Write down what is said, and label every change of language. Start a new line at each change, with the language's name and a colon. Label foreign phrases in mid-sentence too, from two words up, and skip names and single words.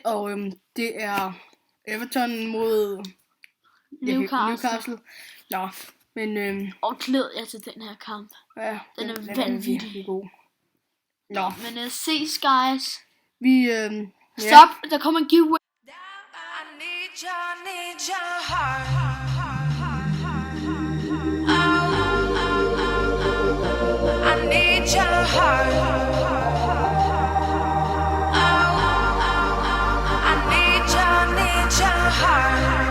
Danish: Og det er Everton mod Newcastle. Nå, men... Og glæd jer til den her kamp. Ja, den er vanvittig god. Nå. Men ses, guys. Stop, der kommer en giveaway.
English: Need your heart. I need your heart. I need your heart.